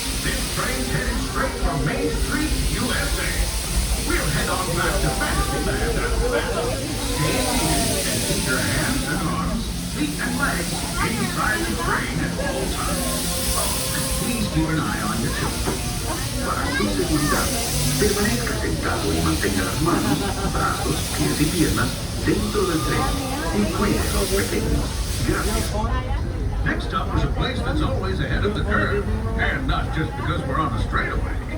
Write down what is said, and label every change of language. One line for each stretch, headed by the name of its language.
English: This train's headed straight for Main Street, USA. We'll head on back to Fantasyland after that. Stay seated and keep your hands and arms, feet and legs inside the train at all times. Oh, and please keep an eye on your children.
Spanish: Para su seguridad, permanezca sentado y mantenga las manos, brazos, pies y piernas dentro del tren y cuide a los pequeños. Gracias.
English: Next up is a place that's always ahead of the curve, and not just because we're on a straightaway.